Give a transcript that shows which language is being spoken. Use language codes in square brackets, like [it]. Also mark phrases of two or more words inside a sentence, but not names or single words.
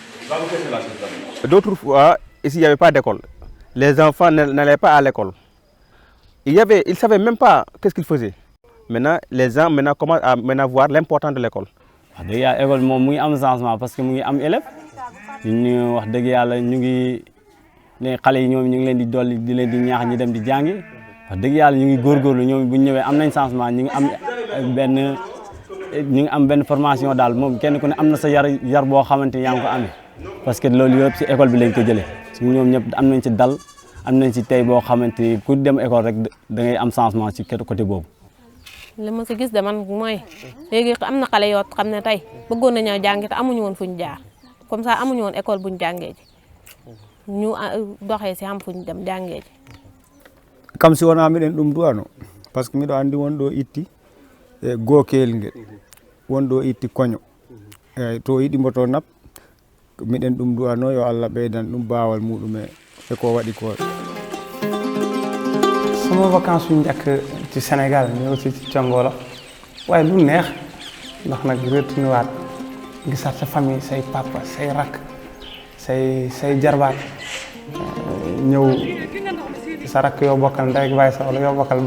[fr] D'autres fois, ici, il n'y avait pas d'école. Les enfants n'allaient pas à l'école. Ils ne savaient même pas qu'est-ce qu'ils faisaient. Maintenant, les gens commencent à voir l'importance de l'école. L'école a un changement parce que y a des élèves. [wo] Ñu wax dëgg yàlla ñu ngi les xale yi ñoom ñu ngi leen di dolli di leen di ñaax ñi dem di jàngi wax dëgg yàlla ñu ngi góorgóorlu ñoom bu ñu ñëwee am nañ changement ñu ngi am benn formation daal moom kenn ku ne am na sa yar boo xamante ni yaa ngi ko amee [fr] parce que [wo] loolu yëpp si école bi lañ ko jëlee su ñoom ñëpp am nañ ci dal am nañ ci tey boo xamante ni ku dem école rek da ngay am changement ci côté boobu. li ma si gis de man mooy léegi am na xale yoo xam ne tey bëggoon nañoo jàngi te amuñu woon fuñ jaar [fr] comme ça [wo] amuñu woon école buñ jàngee ji ñu doxee si am fuñ dem jàngee ji. [ff] kam si wona miɗen ɗum duwano [fr] par ce que [ff] miɗo andi won ɗo itti e gookeel ngel won ɗo itti koño eyyi to yiɗimo to nap miɗen ɗum duwano yo Allah ɓeydan ɗum baawal muɗum e ko waɗi ko. [wo] sama vacances yu njëkk ci Sénégal mais aussi ci Thiongolo waaye lu neex ndax nag retourné waat gisaat sa famille say papa say rakk say jarbaat ñëw sa rakk yoo bokkal ndey ak baay sax wala yoo bokkal